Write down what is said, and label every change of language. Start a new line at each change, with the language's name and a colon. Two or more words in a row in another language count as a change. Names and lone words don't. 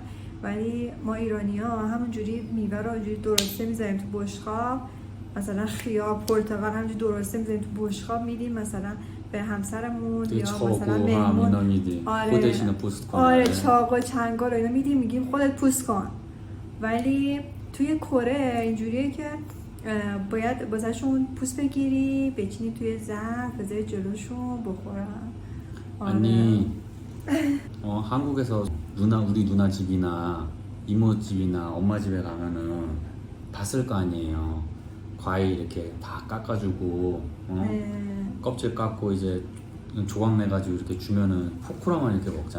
Persian: ولی ما ایرانی‌ها همونجوری میوه رو اینجوری درسته میذاریم تو بشقاب، مثلا خیار، پرتقال همونجوری درسته میذاریم تو بشقاب میدیم مثلا به همسرمون یا مثلا مهمون. آره چاق و چنگال اینا میدیم، میگیم خودت پوست کن. ولی توی کره اینجوریه که باید بازشون پوست بگیری، بچینی توی ظرف، بذاری جلوشون بخورن.
Korean: 아니 한국에서 우리 누나 집이나 이모 집이나 엄마 집에 가면은 봤을 거 아니에요. 과일 이렇게 다 깎아주고 껍질 깎고 이제 조각 내가지고 이렇게 주면은 포크라만 이렇게 먹잖아.